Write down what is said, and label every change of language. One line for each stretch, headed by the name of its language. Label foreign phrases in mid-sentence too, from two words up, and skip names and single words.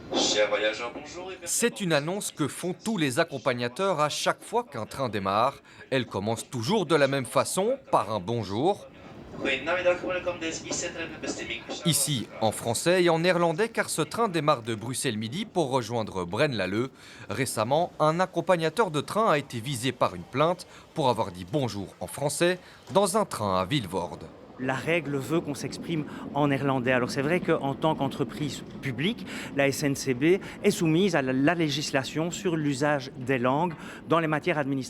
French: Chers voyageurs, bonjour et merci C'est une annonce que font tous les accompagnateurs à chaque fois qu'un train démarre. Elle commence toujours de la même façon, par un bonjour.
Dutch: Goedemiddag, welkom deze IC-treinbestemming.
French: Ici, en français et en néerlandais, car ce train démarre de Bruxelles midi pour rejoindre Braine-l'Alleud. Récemment, un accompagnateur de train a été visé par une plainte pour avoir dit bonjour en français dans un train à Vilvoorde. La règle veut qu'on s'exprime en néerlandais. Alors c'est vrai qu'en tant qu'entreprise publique, la SNCB est soumise à la législation sur l'usage des langues dans les matières administratives.